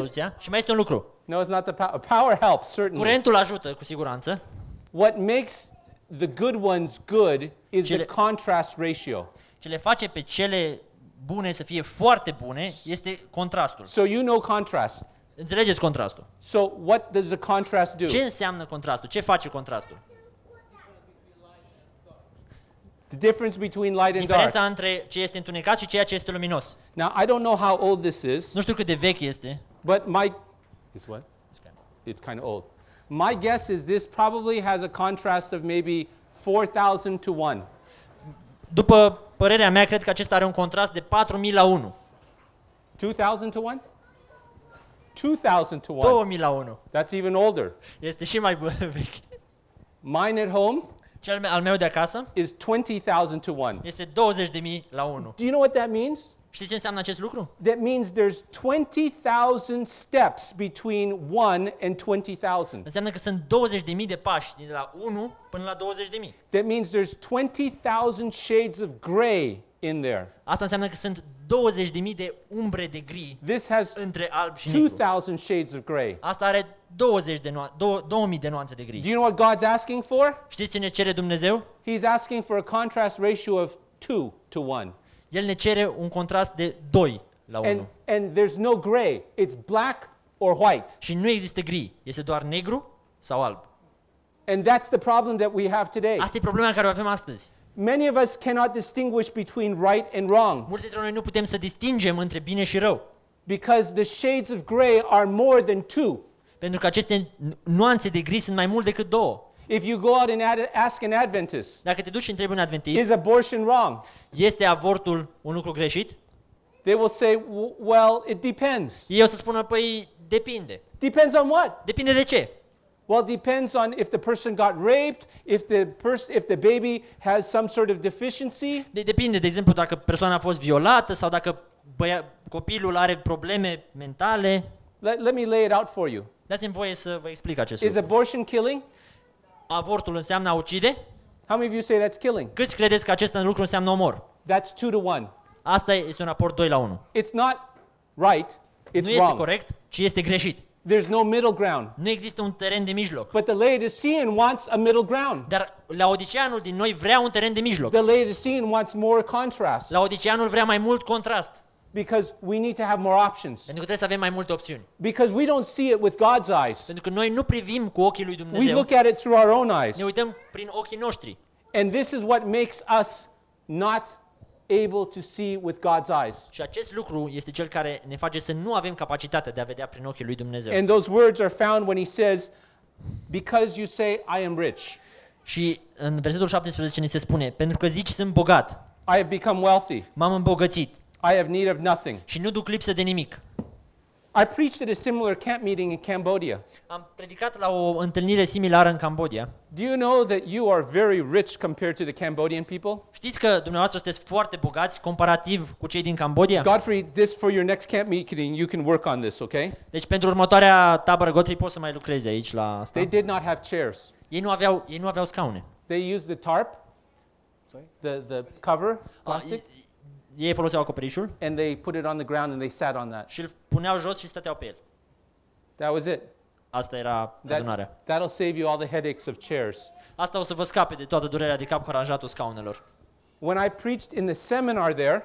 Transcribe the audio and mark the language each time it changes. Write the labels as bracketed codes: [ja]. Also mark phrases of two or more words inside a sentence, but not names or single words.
[en] what it is? [ro] rezoluția. Și mai este un lucru. [en] No, it's not the power. Power helps, certainly. [ro] Curentul ajută, cu siguranță. [en] What makes the good ones good is the [ro] Cele- [en] contrast ratio. [ro] Ce le face pe cele bune să fie foarte bune este contrastul. [en] So you know contrast. [ro] Înțelegeți contrastul? [en] So what does the contrast do? [ro] Ce înseamnă contrastul? Ce face contrastul? [en] The difference between light and dark. [ro] Diferența între ce este întunecat și ceea ce este luminos. [en] Now, I don't know how old this is, [ro] Nu știu cât de vechi este. [en] but is what? It's kind of old. My guess is this probably has a contrast of maybe 4,000 to 1. [ro] După părerea mea, cred că acesta are un contrast de 4.000 la 1. [en] 2,000 to 1? 2,000 to 1. [ro] 2.000 la 1. [en] That's even older. [ro] Este și mai vechi. [en] Mine at home [ro] Cel al meu de acasă [en] is 20,000 to 1. [ro] este 20.000 la 1. [en] Do you know what that means? [ro] Știți ce înseamnă acest lucru? [en] That means there's 20,000 steps between 1 and 20,000. [ro] Înseamnă că sunt 20.000 de pași de la 1 până la 20.000. [en] That means there's 20,000 shades of gray in there. [ro] Asta înseamnă că sunt 20.000 de umbre de gri [en] This has [ro] între alb și negru. [en] 2,000 shades of gray. [ro] Asta are 2000 de nuanțe de [en] Do [ro] gri. [en] you know what God's asking for? [ro] Știți ce ne cere Dumnezeu? [en] He's asking for a contrast ratio of 2 to 1. [ro] El ne cere un contrast de 2 la 1. [en] And there's no gray. It's black or white. [ro] Și nu există gri, este doar negru sau alb. [en] And that's the problem that we have today. [ro] Asta e problema care o avem astăzi. [en] Many of us cannot distinguish between right and wrong [ro] Mulți dintre noi nu putem să distingem între bine și rău, [en] because the shades of gray are more than 2. [ro] pentru că aceste nuanțe de gri sunt mai mult decât 2. [en] If you go out and ask an Adventist, [ro] Dacă te duci și întrebi un adventist, [en] is abortion wrong? [ro] este avortul un lucru greșit? [en] They will say, well, it depends. [ro] Ei o să spună, păi depinde. [en] Depends on what? [ro] Depinde de ce? [en] Well, it depends on if the person got raped, if the baby has some sort of deficiency. [ro] Depinde, de exemplu, dacă persoana a fost violată sau dacă copilul are probleme mentale. [en] Let me lay it out for you. [ro] Dați-mi voie să vă explic acest [en] Is [ro] lucru. [en] abortion killing? [ro] Avortul înseamnă a ucide? [en] How many of you say that's killing? [ro] Câți credeți că acest lucru înseamnă omor? [en] That's 2 to 1. [ro] Asta este un raport 2 la 1. [en] It's not right, [ro] Nu [en] it's [ro] este [en] wrong. [ro] corect, ci este greșit. [en] There's no middle ground. [ro] Nu există un teren de mijloc. [en] But the Laodicean wants a middle ground. [ro] Dar Laodiceanul din noi vrea un teren de mijloc. [en] The Laodicean wants more contrast [ro] Laodiceanul vrea mai mult contrast, [en] because we need to have more options. [ro] pentru că trebuie să avem mai multe opțiuni. [en] Because we don't see it with God's eyes. [ro] Pentru că noi nu privim cu ochii lui [en] We [ro] Dumnezeu, [en] look at it through our own eyes. [ro] ne uităm prin ochii noștri. [en] And this is what makes us not able to see with God's eyes. [ro] Și acest lucru este cel care ne face să nu avem capacitatea de a vedea prin ochii lui Dumnezeu. [en] And those words are found when he says, because you say I am rich. [ro] Și în versetul 17 ni se spune, pentru că zici sunt bogat, [en] I have become wealthy. [ro] m-am îmbogățit [en] I have need of nothing. [ro] și nu duc lipsă de nimic. [en] I preached at a similar camp meeting in Cambodia. [ro] Am predicat la o întâlnire similară în Cambodgia. [en] Do you know that you are very rich compared to the Cambodian people? [ro] Știți că dumneavoastră sunteți foarte bogați comparativ cu cei din Cambodgia? [en] Godfrey, this for your next camp meeting, you can work on this, okay? [ro] Deci pentru următoarea tabără Godfrey poți să mai lucrezi aici la asta. [en] They did not have chairs. [ro] Ei nu aveau scaune. [en] They used the tarp, the cover, plastic, [ro] Ei foloseau acoperișul [en] and they put it on the ground and they sat on that. [ro] și îl puneau jos și stăteau pe el. [en] That was it. [ro] Asta era adunarea. [en] That'll save you all the headaches of chairs. [ro] Asta o să vă scape de toată durerea de cap cu aranjatul scaunelor. [en] When I preached in the seminar there,